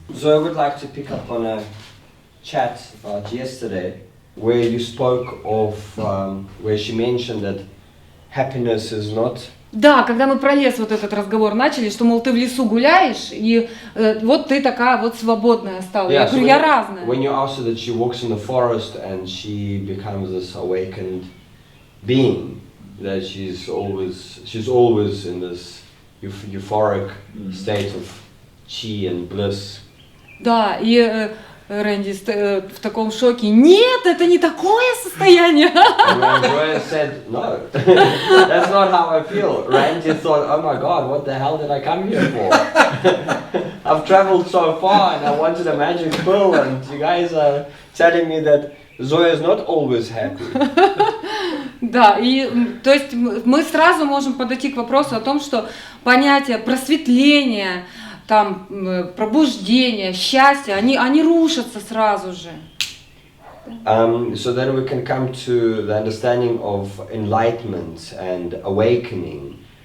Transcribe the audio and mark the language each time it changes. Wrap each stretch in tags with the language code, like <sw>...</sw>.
<en>So I would like to pick up on a chat about yesterday, where you spoke of, where she mentioned that happiness is not.</en> <ru>Да, когда мы про лес вот этот разговор начали, что, мол, ты в лесу гуляешь, и вот ты такая вот свободная стала. Я говорю, я разная.</ru> <en>When you ask her that she walks in the forest and she becomes this awakened being, that she's always in this euphoric state of chi and bliss.</en> <ru>Да, и Рэнди в таком шоке. Нет, это не такое состояние.</ru> <en>And Joya said, no, that's not how I feel. Randy thought, oh my God, what the hell did I come here for? I've traveled so far and I wanted a magic pill and you guys are telling me that Zoya is not always happy.</en> <ru>Да, и то есть мы сразу можем подойти к вопросу о том, что понятие просветления, там, пробуждение, счастье, они рушатся сразу же.</ru> <en>So then we can come to the understanding of enlightenment and awakening.</en>